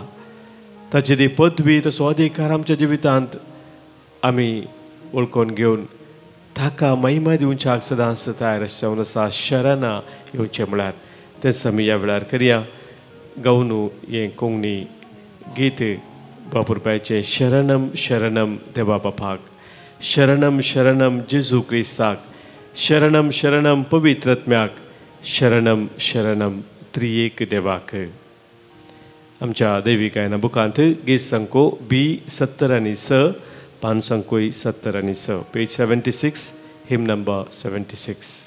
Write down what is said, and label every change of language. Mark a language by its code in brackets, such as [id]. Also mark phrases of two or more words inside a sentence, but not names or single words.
[kok] ताची ती पदवी, तसो अधिकार आमच्या जिवितांत आमी वळखून घेवन ताका महिमा दिवच्याक सदांच तयार जावन आसा. शरण येवचें म्हळ्यार तेंच आमी ह्या वेळार करया. गावनू हें कोंकणी गीत बापुरबायचें, शरणम शरणम देवा बापाक, शरणम शरणम जेजू क्रिस्ताक, शरणम शरणम पवित्रात्म्याक, शरणम शरणम त्रिएक देवाक. आमच्या दैवी गायना बुकांत गीत संको B70 आनी 6, पान संकोय 70 आनी 6, पेज 76, [en] hymn number [kok] 76.